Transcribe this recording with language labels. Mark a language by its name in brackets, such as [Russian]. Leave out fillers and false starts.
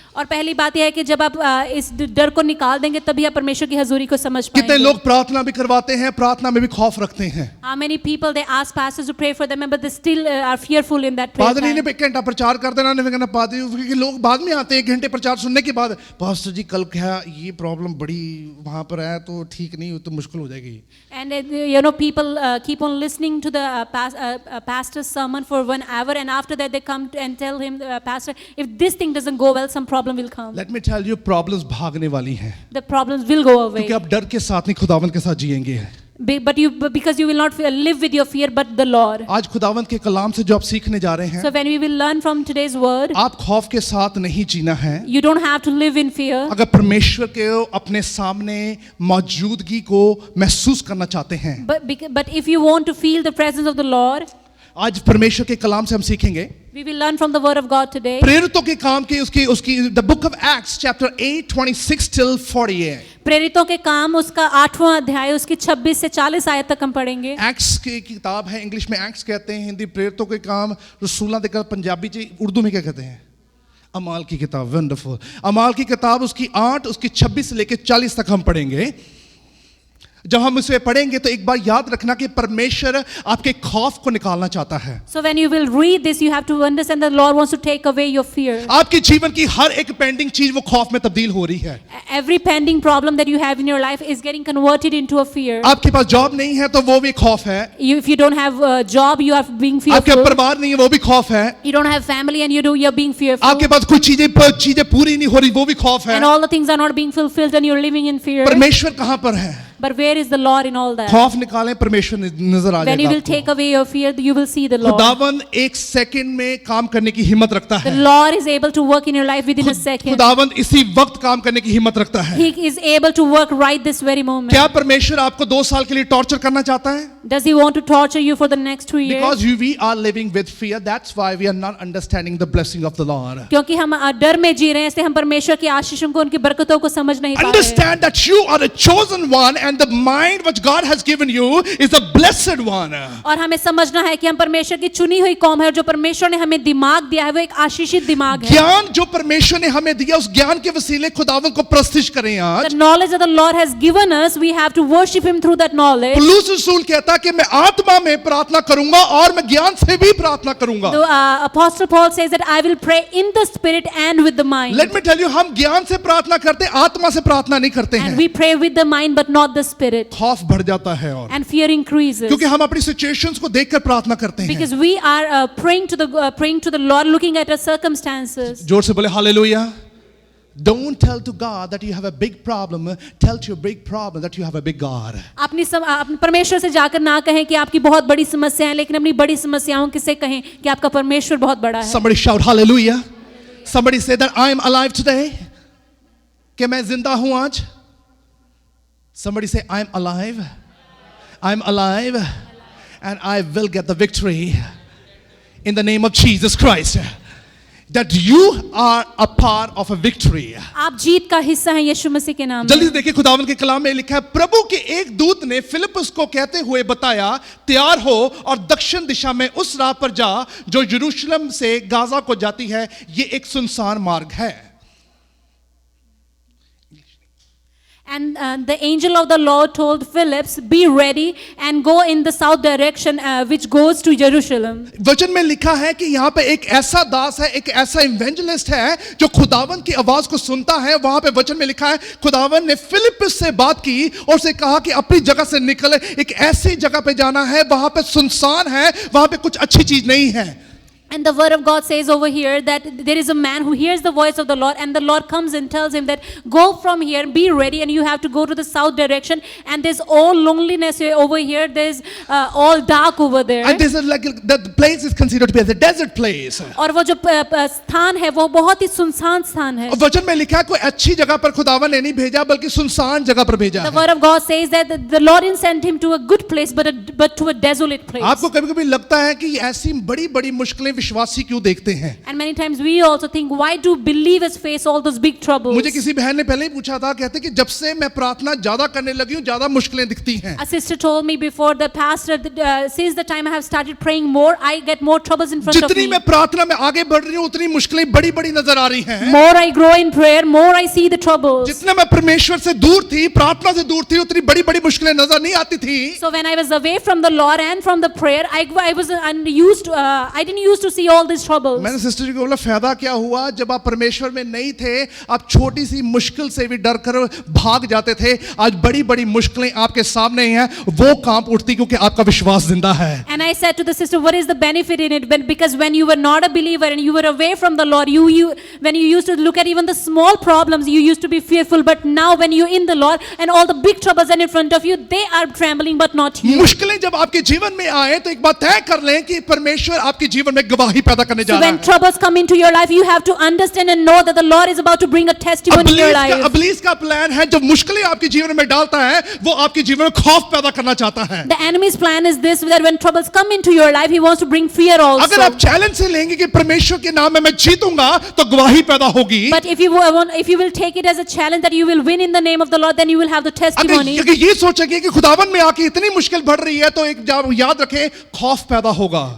[Hindi] और पहली बात यह है कि जब आप इस डर को निकाल देंगे तभी आप परमेश्वर की हजूरी को समझ पाएंगे. कितने लोग प्रार्थना भी करवाते हैं, प्रार्थना में भी खौफ रखते हैं. [English] How many people they ask pastors to pray for them, but they still are fearful in that prayer [Hindi] पादरी ने [English] time. [Hindi] एक घंटा प्रचार कर देना, नहीं कहना पादरी, क्योंकि लोग बाद में आते हैं 1 घंटे प्रचार सुनने के बाद, पास्टर जी कल क्या ये प्रॉब्लम बड़ी वहां पर है तो ठीक नहीं हो तो मुश्किल हो जाएगी. [English] And people keep on listening to the pastor's sermon for 1 hour, and after that they come and tell him, pastor, if this thing doesn't go well, some problem will come. Let me tell you, [Hindi] problems भागने वाली हैं. [English] The problems will go away. [Hindi] क्योंकि आप डर के साथ नहीं खुदावंत के साथ जिएंगे. [English] Because you will not live with your fear but the Lord. [Hindi] आज खुदावंत के कलाम से जो आप सीखने जा रहे हैं, [English] So when we will learn from today's word, [Hindi] आप खौफ के साथ नहीं जीना है. [English] you don't have to live in fear. [Hindi] अगर परमेश्वर के अपने सामने मौजूदगी को महसूस करना चाहते हैं, [English] But if you want to feel the presence of the Lord, [Hindi] आज परमेश्वर के कलाम से हम सीखेंगे. [English] we will learn from the word of God today. [Hindi] प्रेरितों के काम की उसकी [English] the book of Acts chapter 8 26 till 48. [Hindi] प्रेरितों के काम उसका 8वां अध्याय उसकी 26 से 40 आयत तक हम पढ़ेंगे. एक्ट्स की किताब है, इंग्लिश में एक्ट्स कहते हैं, हिंदी प्रेरितों के काम, रसूलां देकर पंजाबी जी उर्दू में क्या कहते हैं? अमाल की किताब. वंडरफुल. अमाल की किताब उसकी 8 उसकी 26 से लेकर 40 तक हम पढ़ेंगे. जब हम इसे पढ़ेंगे तो एक बार याद रखना कि परमेश्वर आपके खौफ को निकालना चाहता है. [English] So when you will read this, you have to understand that the Lord wants to take away your fear. [Hindi] आपके जीवन की हर एक पेंडिंग चीज वो खौफ में तब्दील हो रही है. [English] Every pending problem that you have in your life is getting converted into a fear. [Hindi] आपके पास जॉब नहीं है तो वो भी खौफ है. [English] If you don't have a job, you are being [Hindi] आपके [English] fearful. [Hindi] परिवार नहीं है वो भी खौफ है. [English] You don't have family and you're being fearful. [Hindi] आपके पास कुछ चीजें पूरी नहीं हो रही वो भी खौफ है. [English] And all the things are not being fulfilled and you're living in fear. [Hindi] परमेश्वर कहां पर है? [English] But where is the Lord in all that? [Hindi] खौफ निकालें, परमेश्वर नजर आ [English] When you [Hindi] जाएगा [English] will [Hindi] आपको. [English] take away your fear, you will see the Lord. [Hindi] खुदावन एक सेकंड में काम करने की हिम्मत रखता [English] The [Hindi] है. [English] Lord is able to work in your life within a second. [Hindi] खुदावन इसी वक्त काम करने की हिम्मत रखता है. [English] He is able to work right this very moment. [Hindi] क्या परमेश्वर आपको 2 साल के लिए टॉर्चर करना चाहता है? [English] Does He want to torture you for the next 2 years? Because we are living with fear, that's why we are not understanding the blessing of the Lord. [Hindi] क्योंकि हम डर में जी रहे हैं, इसलिए हम परमेश्वर की आशीषों को, उनकी बरकतों को समझ नहीं पा रहे हैं. [English] Understand that you are a chosen one and the mind which God has given you is a blessed one. [Hindi] और हमें समझना है कि हम परमेश्वर की चुनी हुई कौम है और जो परमेश्वर ने हमें दिमाग दिया है वो एक आशीषित दिमाग है. ज्ञान जो परमेश्वर ने हमें दिया, उस ज्ञान के वसीले खुदावन को प्रस्तिश करें आज. [English] The knowledge that the Lord has given us, we have to worship Him through that knowledge. [Hindi] पौलुस रसूल कहता कि मैं आत्मा में प्रार्थना करूंगा और मैं ज्ञान से भी प्रार्थना करूंगा. [English] The Apostle Paul says that I will pray in the spirit and with the mind. Let me tell you, [Hindi] हम ज्ञान से प्रार्थना करते हैं, आत्मा से प्रार्थना नहीं करते हैं. [English] And we pray with the mind but not the spirit. [Hindi] खौफ बढ़ जाता है और [English] And fear increases. [Hindi] क्योंकि हम अपनी सिचुएशंस को देखकर प्रार्थना करते हैं. [English] Because we are praying to the Lord, looking at our circumstances. [Hindi] जोर से बोले hallelujah. [English] Don't tell to God that you have a big problem. Tell to your big problem that you have a big God. [Hindi] अपनी परमेश्वर से जाकर ना कहें कि आपकी बहुत बड़ी समस्या है, लेकिन अपनी बड़ी समस्याओं से कहें कि आपका परमेश्वर बहुत बड़ा है. [English] Somebody shout hallelujah. Somebody say that I am alive today. [Hindi] कि मैं जिंदा हूं आज. [English] Somebody say I am alive. I am alive and I will get the victory in the name of Jesus Christ. That you are a part of a victory. [Hindi] आप जीत का हिस्सा हैं यीशु मसीह के नाम में. जल्दी से देखिए, खुदावन के कलाम में लिखा है, प्रभु के एक दूत ने फिलिप्पुस को कहते हुए बताया, तैयार हो और दक्षिण दिशा में उस राह पर जा जो यरूशलेम से गाजा को जाती है. ये एक सुनसान मार्ग है. [English] And the angel of the Lord told Philip, be ready and go in the south direction which goes to Jerusalem. [Hindi] वचन में लिखा है कि यहाँ पे एक ऐसा दास है, एक ऐसा इवेंजलिस्ट है जो खुदावन की आवाज को सुनता है। वहां पे वचन में लिखा है खुदावन ने फिलिप्पुस से बात की और उसे कहा कि अपनी जगह से निकल, एक ऐसी जगह पे जाना है वहां पे सुनसान है, वहां पे कुछ अच्छी चीज नहीं है। [English] And the word of God says over here that there is a man who hears the voice of the Lord, and the Lord comes and tells him that go from here, be ready, and you have to go to the south direction, and there's all loneliness over here, there's all dark over there. And this is like the place is considered to be as a desert place. [Hindi] और वो जो स्थान है वो बहुत ही सुनसान स्थान है। और वचन में लिखा है कोई अच्छी जगह पर खुदावन ने नहीं भेजा बल्कि सुनसान जगह पर भेजा [English] The word of God says that the Lord didn't send him to a good place but to a desolate place. [Hindi] आपको कभी-कभी लगता है कि ऐसी बड़ी-बड़ी मुश्किलें विश्वासी क्यों देखते हैं? [English] And many times we also think, why do believers face all those big troubles? [Hindi] मुझे किसी बहन ने पहले ही पूछा था, कहते कि जब से मैं प्रार्थना ज्यादा करने लगी हूं ज्यादा मुश्किलें दिखती हैं। [English] A sister told me before, the pastor, since the time I have started praying more, I get more troubles in front of [Hindi] जितनी [English] me. [Hindi] मैं प्रार्थना में आगे बढ़ रही हूं उतनी मुश्किलें बड़ी-बड़ी नजर आ रही हैं। [English] More I grow in prayer, more I see the troubles. [Hindi] जितना मैं परमेश्वर से दूर थी, प्रार्थना से दूर थी, उतनी बड़ी-बड़ी मुश्किलें नजर नहीं आती थी। [English] So when I was away from the Lord and from the prayer, I was unused to, I didn't used to see all these troubles. [Hindi] मैंने सिस्टर जी को बोला फायदा क्या हुआ जब आप परमेश्वर में नहीं थे, आप छोटी सी मुश्किल से भी डर कर भाग जाते थे। आज बड़ी-बड़ी मुश्किलें आपके सामने हैं, वो कांप उठती क्योंकि आपका विश्वास जिंदा है। [English] And I said to the sister, what is the benefit in it? Because when you were not a believer and you were away from the Lord, when you used to look at even the small problems, you used to be fearful. But now when you're in the Lord and all the big troubles are in front of you, they are trembling but not you. [Hindi] मुश्किलें जब आपके जीवन में आए तो एक बात तय कर लें कि परमेश्वर आपके जीवन में गवाही पैदा करने जा [English] So [Hindi] रहा [English] when [Hindi] है। [English] troubles come into your life, you have to understand and know that the Lord is about to bring a testimony in your life. [Hindi] अबलीस का प्लान है, जब मुश्किलें आपके जीवन में डालता है वो आपके जीवन में खौफ पैदा करना चाहता है। [English] The enemy's plan is this, that when troubles come into your life, he wants to bring fear also. [Hindi] अगर आप चैलेंज से लेंगे कि परमेश्वर के नाम में मैं जीतूंगा तो गवाही पैदा होगी। [English] But if you will take it as a challenge that you will win in the name of the Lord, then you will have the testimony. [Hindi] अगर ये सोचेंगे कि खुदावन में आके इतनी मुश्किल बढ़ रही है तो एक याद रखें खौफ पैदा होगा।